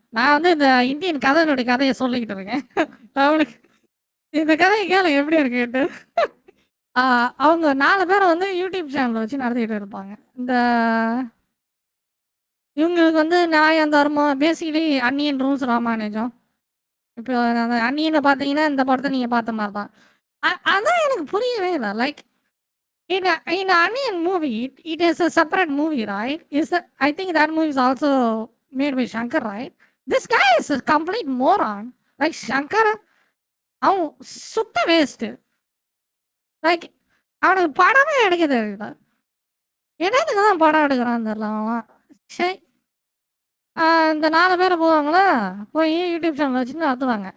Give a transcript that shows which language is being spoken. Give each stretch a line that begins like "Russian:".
Tamil: நான் வந்து இந்த இந்தியன் கதையினுடைய கதைய சொல்லிக்கிட்டு இருக்கேன். அவனுக்கு இந்த கதைய கேளுங்க எப்படி இருக்குன்ட்டு. ஆ அவங்க 4 பேர் வந்து யூடியூப் சேனல் வச்சு நடத்திட்டு இருப்பாங்க. இந்த இவங்களுக்கு வந்து நியாயம், தர்மம் பேசிக்கலி அந்நியன் ரூல்ஸ் ராமானுஜம். இப்போ அந்த அந்நியன பார்த்தீங்கன்னா, இந்த படத்த நீங்க பார்த்த மாரி தான். அதான் எனக்கு புரியவே இல்ல.
English: Like in Onion movie, it is a separate movie, right? I think that movie is also made by Shankar, right? This guy is a complete moron. Like Shankar,
Tamil: அவன் சுத்த வேஸ்ட். லைக் அவனுக்கு படமே எடுக்க தெரியல. என்னத்துக்கு தான் படம் எடுக்கிறான்னு தெரியல அவன். சரி. இந்த 4 பேர் போவாங்களா, போய் யூடியூப் சேனல் வச்சுட்டு நடத்துவாங்க.